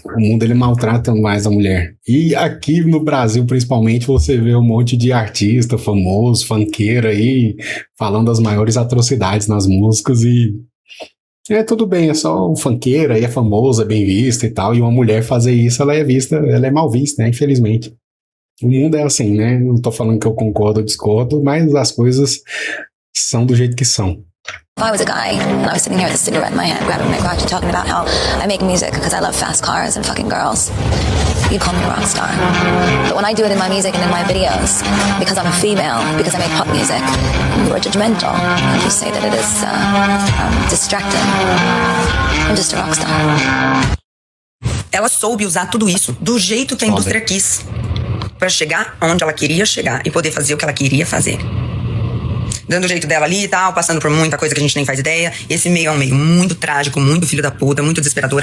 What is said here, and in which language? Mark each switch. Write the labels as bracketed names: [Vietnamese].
[Portuguese] O mundo ele maltrata mais a mulher. E aqui no Brasil, principalmente, você vê um monte de artista famoso, funkeiro aí, falando as maiores atrocidades nas músicas e tudo bem, é só um funkeiro aí, é famoso, é bem visto e tal, e uma mulher fazer isso, ela é mal vista, né? Infelizmente. O mundo é assim, né? Não tô falando que eu concordo ou discordo, mas as coisas são do jeito que são. [English] if I was a guy and I was sitting here with a cigarette in my hand, grabbing my crotch and talking about how I make music because I love fast cars and fucking girls, you'd call me a rock star. But when I do it in my music and in my videos, because I'm a female, because I make pop music, you are judgmental. And you say that it is distracting. I'm just a rock star. [Portuguese] Ela soube usar tudo isso do jeito que a indústria quis pra chegar onde ela queria chegar e poder fazer o que ela queria fazer. Dando o jeito dela ali e tal, passando por muita coisa que a gente nem faz ideia. Esse meio é um meio muito trágico, muito filho da puta, muito desesperador.